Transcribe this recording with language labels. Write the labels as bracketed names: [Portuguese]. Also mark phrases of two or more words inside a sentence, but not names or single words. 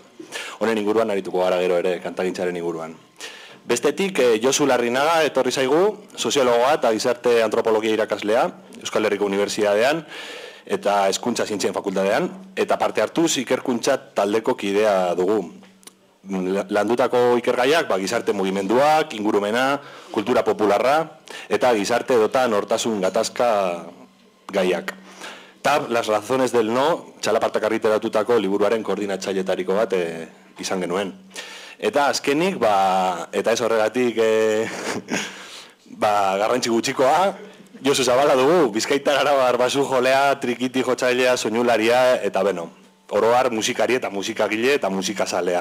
[Basque] Honen inguruan arituko gara gero ere kantagintzaren inguruan. Bestetik, Josu Larrinaga etorri zaigu, soziologoa eta gizarte antropologia irakaslea, Euskal Herriko Unibertsitatean eta Hezkuntza Zientzien Fakultatean, eta parte hartuz ikerkuntza taldeko kidea dugu. Landutako ikergaiak, gizarte mugimenduak, ingurumena, kultura popularra, eta gizarte edota nortasun gatazka gaiak. Tab, Las razones del no, txalapartak argitaratutako liburuaren koordinatzailetariko bat izan genuen. Eta azkenik, eta ez horregatik garrantzi gutxikoa, Josu Zabala dugu, Bizkaitar Arabar basu jolea, trikiti jotzailea, soinularia, eta oroar musikari eta musikagile eta musikazalea.